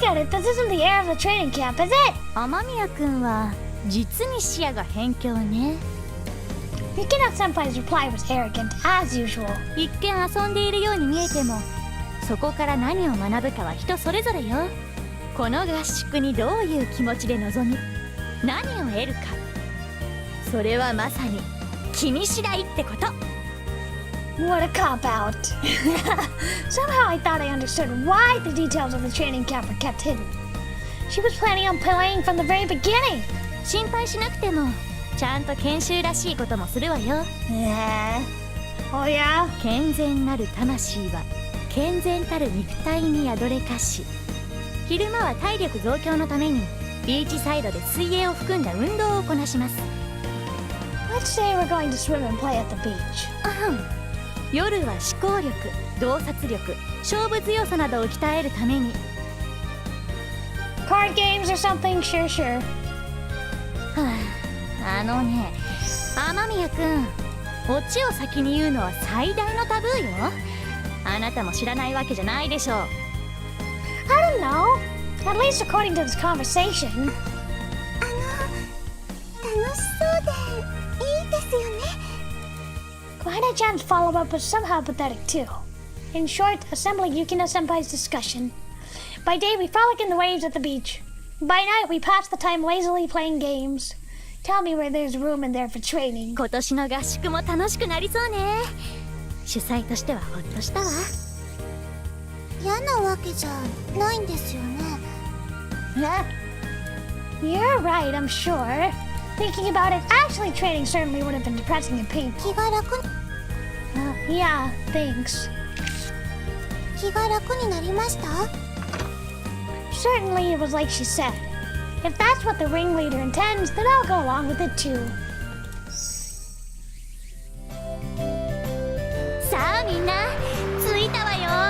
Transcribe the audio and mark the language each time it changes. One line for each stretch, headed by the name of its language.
English: This isn't the air of the training camp, is it?
Japanese: 雨宮くんは実に視野が偏狭ね。
English: Yukina-senpai's reply was arrogant, as usual.
Japanese: 一見遊んでいるように見えても、そこから何を学ぶかは人それぞれよ。この合宿にどういう気持ちで臨み、何を得るか、それはまさに君次第ってこと。
English: What a cop-out. Somehow I thought I understood why the details of the training camp were kept hidden. She was planning on playing from the very beginning.
Japanese: 心配しなくても、ちゃんと研修らしいこともするわよ。
English: Oh yeah?
Japanese: 健全なる魂は健全たる肉体に宿れかし、昼間は体力増強のためにビーチサイドで水泳を含んだ運動をこなします。
English: Let's say we're going to swim and play at the beach.
Japanese: 夜は思考力、洞察力、勝負強さなどを鍛えるために。
English: Card games or something? Sure.
Japanese: あのね、雨宮くん、オチを先に言うのは最大のタブーよ。あなたも知らないわけじゃないでしょう。
English: I don't know. At least according to this conversation.
Japanese: 楽しそうでいいですよね。
English: Kwana-chan's follow-up was somehow pathetic too. In short, assembling Yukina-senpai's discussion. By day, we frolic in the waves at the beach. By night, we pass the time lazily playing games. Tell me where there's room in there for training.
Japanese: 今年の合宿も楽しくなりそうね。主催としてはほっとしたわ。嫌なわけじゃないんですよね。
English: You're right, I'm sure. Thinking about it, actually training certainly would have been depressing and painful.
Japanese: 気が楽に
English: Yeah, thanks.
Japanese: 気が楽になりました？
English: Certainly it was like she said. If that's what the ringleader intends, then I'll go along with it too.
Japanese: さあみんな、着いたわよ。